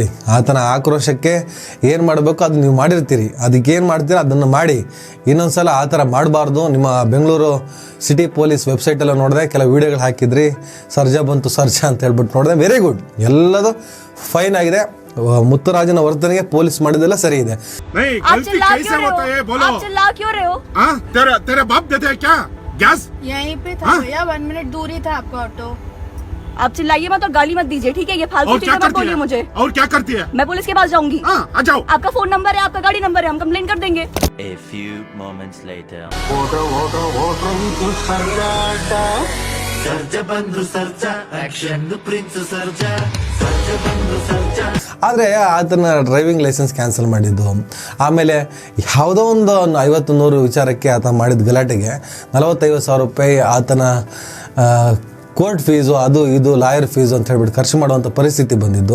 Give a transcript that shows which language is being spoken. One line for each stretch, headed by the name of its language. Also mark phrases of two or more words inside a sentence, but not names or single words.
Kannada: ಆತನ ಆಕ್ರೋಶಕ್ಕೆ ಏನು ಮಾಡಬೇಕು ಅದು ನೀವು ಮಾಡಿರ್ತೀರಿ, ಅದಕ್ಕೇನು ಮಾಡ್ತೀರಾ ಅದನ್ನು ಮಾಡಿ. ಇನ್ನೊಂದು ಸಲ ಆ ಥರ ಮಾಡಬಾರ್ದು. ನಿಮ್ಮ ಬೆಂಗಳೂರು ಸಿಟಿ ಪೊಲೀಸ್ ವೆಬ್ಸೈಟೆಲ್ಲ ನೋಡಿದೆ, ಕೆಲವು ವೀಡಿಯೋಗಳು ಹಾಕಿದ್ರಿ, ಸರ್ಜಾ ಬಂತು ಸರ್ಜಾ ಅಂತ ಹೇಳ್ಬಿಟ್ಟು ನೋಡಿದೆ.
English: very good,
Kannada: ಎಲ್ಲದು ಫೈನ್ ಆಗಿದೆ. ಮುತ್ತುರಾಜನ ವರ್ತನೆಗೆ ಪೊಲೀಸ್ ಮಾಡಿದೆಲ್ಲ ಸರಿ ಇದೆ.
Hindi: यहीं पे था भैया, 1 मिनट दूरी था आपका ऑटो। आप चिल्लाइए मत और गाली मत दीजिए, ठीक है? ये फालतू चीजें मत बोलिए मुझे। और क्या करती है? मैं पुलिस के पास जाऊंगी। आ जाओ। आपका फोन नंबर है, आपका गाड़ी नंबर है, हम कंप्लेंट कर देंगे।
English: A few moments later.
Kannada: ಸರ್ಜ ಬಂದು ಸರ್ಜ ಆಕ್ಷನ್ ಪ್ರಿನ್ಸ್ ಸರ್ಜ ಬಂದು ಸರ್ಜ. ಆದರೆ ಆತನ
English: driving license
Kannada: ಕ್ಯಾನ್ಸಲ್ ಮಾಡಿದ್ದು, ಆಮೇಲೆ ಯಾವುದೋ ಒಂದು 50-100 ವಿಚಾರಕ್ಕೆ ಆತ ಮಾಡಿದ ಗಲಾಟೆಗೆ 40-50 ಸಾವಿರ ರೂಪಾಯಿ ಆತನ
English: court fees,
Kannada: ಅದು ಇದು
English: lawyer fees
Kannada: ಅಂತ ಹೇಳ್ಬಿಟ್ಟು ಖರ್ಚು ಮಾಡುವಂಥ ಪರಿಸ್ಥಿತಿ ಬಂದಿದ್ದು.